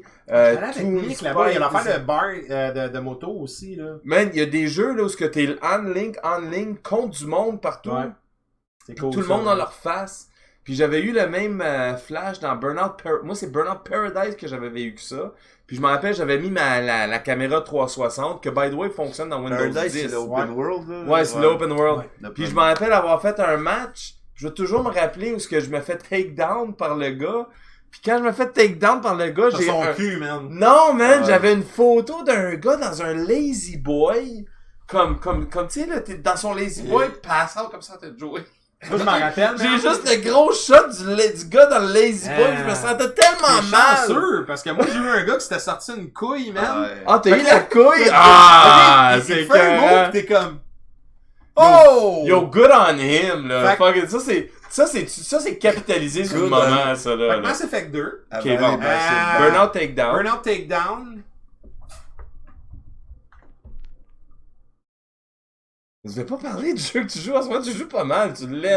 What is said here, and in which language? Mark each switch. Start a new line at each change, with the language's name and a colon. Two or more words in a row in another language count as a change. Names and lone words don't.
French: là-bas, il y a l'affaire de bar de moto aussi là. Man, il y a des jeux là où que t'es en ligne contre du monde partout. Ouais. C'est cool, tout le monde dans leur face. Puis j'avais eu le même flash dans Burnout moi c'est Burnout Paradise que j'avais vécu ça. Puis je me rappelle, j'avais mis la caméra 360 que
English: by the way
French: fonctionne dans Windows Paradise, 10. c'est l'
English: open world
French: là. Ouais, c'est l'
English: open world.
French: Ouais. Puis je me rappelle avoir fait un match. Je vais toujours me rappeler où ce que je me fais
English: take down
French: par le gars. Puis quand je me fais
English: take down
French: par le gars, j'ai son cul, man. Non, man, j'avais une photo d'un gars dans un lazy boy. Comme tu sais là, t'es dans son lazy boy, passant comme ça en train de jouer. Moi, je m'en rappelle. J'ai juste le gros shot du gars dans le lazy boy, je me sentais tellement mal. Chanceux, parce que moi j'ai eu un gars qui s'était sorti une couille, man. Ah, t'as eu la couille? Ah, c'est fait un mot, pis t'es comme
English: oh! Yo, good on him,
French: là. Ça, c'est capitalisé sur le moment, ça, là. Fait que Mass Effect 2. Ok, bon. Burnout Takedown. Burnout Takedown. Je vais pas parler du jeu que tu joues. En ce moment, tu joues pas mal. Tu l'aimes.